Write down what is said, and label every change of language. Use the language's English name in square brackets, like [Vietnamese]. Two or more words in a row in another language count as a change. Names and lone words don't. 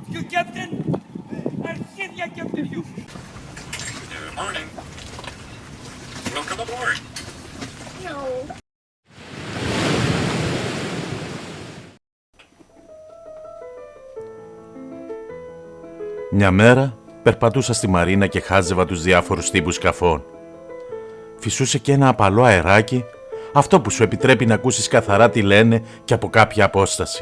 [English] You captain? Αρχίδια captain you. Good morning. Welcome aboard. No. [Greek] Μια μέρα περπατούσα στη μαρίνα και χάζευα τους διάφορους τύπους σκαφών. Φυσούσε και ένα απαλό αεράκι, αυτό που σου επιτρέπει να ακούσεις καθαρά τι λένε και από κάποια απόσταση.